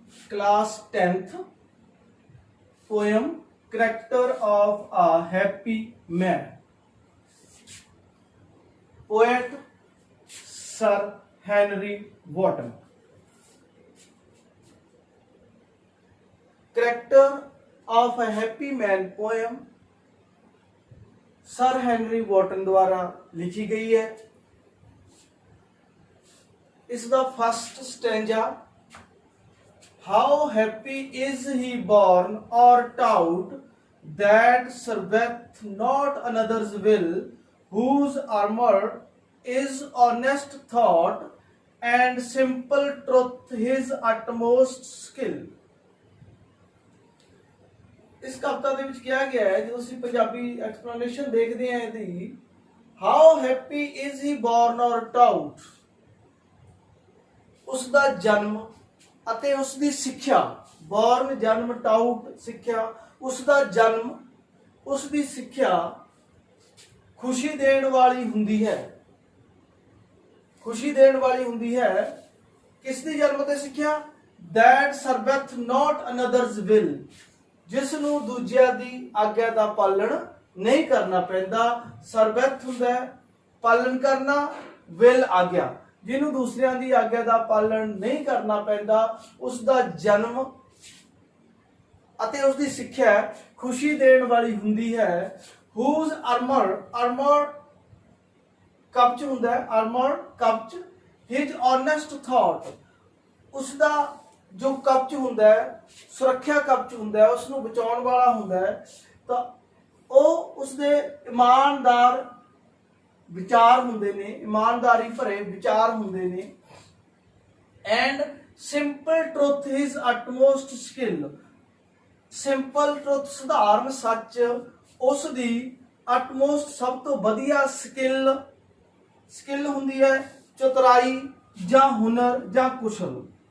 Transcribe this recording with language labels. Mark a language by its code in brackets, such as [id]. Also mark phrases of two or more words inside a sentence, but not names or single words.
[en] class 10th, poem Character of a Happy Man. Poet Sir Henry Wotton. [hi] Character of a Happy Man poem सर हेनरी वॉटन द्वारा लिखी गई है। [en] इसका First stanza, how happy is he born and taught that serveth not another's will whose armor is honest thought and simple truth his utmost skill। [hi] इस कविता [pa] ਦੇ ਵਿੱਚ ਕਿਹਾ ਗਿਆ ਹੈ, ਜਦੋਂ ਅਸੀਂ ਪੰਜਾਬੀ ਐਕਸਪਲੇਨੇਸ਼ਨ ਦੇਖਦੇ ਹਾਂ ਇਹਦੀ, [en] How happy is he born and taught, [pa] ਉਸ ਦਾ ਜਨਮ ਅਤੇ ਉਸ ਦੀ ਸਿੱਖਿਆ, ਬੋਰਨ ਜਨਮ, ਟਾਊਟ ਸਿੱਖਿਆ, ਉਸ ਦਾ ਜਨਮ, ਉਸ ਦੀ ਸਿੱਖਿਆ ਖੁਸ਼ੀ ਦੇਣ ਵਾਲੀ ਹੁੰਦੀ ਹੈ। ਖੁਸ਼ੀ ਦੇਣ ਵਾਲੀ ਹੁੰਦੀ ਹੈ। ਕਿਸ ਦੀ ਜਨਮ ਤੇ ਸਿੱਖਿਆ? [en] that serveth not another's will, [pa] ਜਿਸ ਨੂੰ ਦੂਜਿਆਂ ਦੀ ਆਗਿਆ ਦਾ ਪਾਲਣ ਨਹੀਂ ਕਰਨਾ ਪੈਂਦਾ। ਸਰਬੱਤ ਹੁੰਦਾ ਪਾਲਣ ਕਰਨਾ, ਵਿਲ ਆਗਿਆ, ਜਿਹਨੂੰ ਦੂਸਰਿਆਂ ਦੀ ਆਗਿਆ ਦਾ ਪਾਲਣ ਨਹੀਂ ਕਰਨਾ ਪੈਂਦਾ, ਉਸ ਦਾ ਜਨਮ ਅਤੇ ਉਸ ਦੀ ਸਿੱਖਿਆ ਖੁਸ਼ੀ ਦੇਣ ਵਾਲੀ ਹੁੰਦੀ ਹੈ। [en] whose armor [pa] ਕਵਚ ਹੁੰਦਾ ਹੈ, armor ਕਵਚ, [en] his honest thought, [pa] ਉਸ ਦਾ ਜੋ ਕਵਚ ਹੁੰਦਾ ਹੈ, ਸੁਰੱਖਿਆ ਕਵਚ ਹੁੰਦਾ ਹੈ, ਉਸ ਨੂੰ ਬਚਾਉਣ ਵਾਲਾ ਹੁੰਦਾ ਹੈ, ਤਾਂ ਉਹ ਉਸਦੇ ਇਮਾਨਦਾਰ ਵਿਚਾਰ ਹੁੰਦੇ ਨੇ, ਇਮਾਨਦਾਰੀ ਭਰੇ ਵਿਚਾਰ ਹੁੰਦੇ ਨੇ। [en] and simple truth his utmost skill, simple truth [pa] ਸਧਾਰਨ ਸੱਚ ਉਸ ਦੀ ਅਟਮੋਸਟ ਸਭ ਤੋਂ ਵਧੀਆ ਸਕਿੱਲ ਹੁੰਦੀ ਹੈ, ਚਤੁਰਾਈ ਜਾਂ ਹੁਨਰ ਜਾਂ ਕੁਸ਼ਲ।